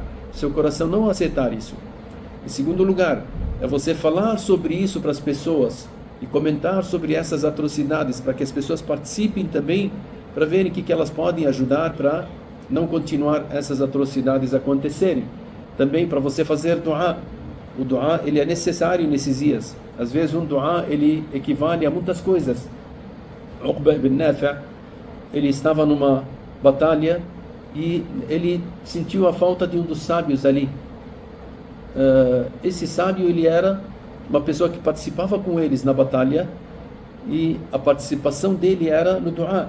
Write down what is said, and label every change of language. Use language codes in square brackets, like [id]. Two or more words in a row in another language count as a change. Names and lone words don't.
[pt] Seu coração não aceitar isso. Em segundo lugar, é você falar sobre isso para as pessoas e comentar sobre essas atrocidades para que as pessoas participem também, para verem que elas podem ajudar para não continuar essas atrocidades acontecerem. Também para você fazer dua. O dua ele é necessário nesses dias. Às vezes um dua ele equivale a muitas coisas. Uqba ibn Nafi' ele estava numa batalha e ele sentiu a falta de um dos sábios ali. Esse sábio ele era uma pessoa que participava com eles na batalha e a participação dele era no dua.